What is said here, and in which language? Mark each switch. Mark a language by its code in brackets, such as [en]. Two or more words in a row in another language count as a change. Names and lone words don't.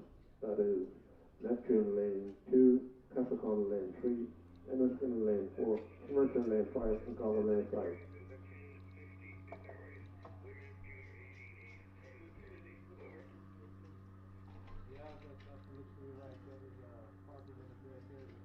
[en] That is Neptune lane 2, Capricorn lane 3, Enniston lane 4, Merchant lane 5, and Colin lane 5. Yeah, that looks to be right. That is a 40-minute break here.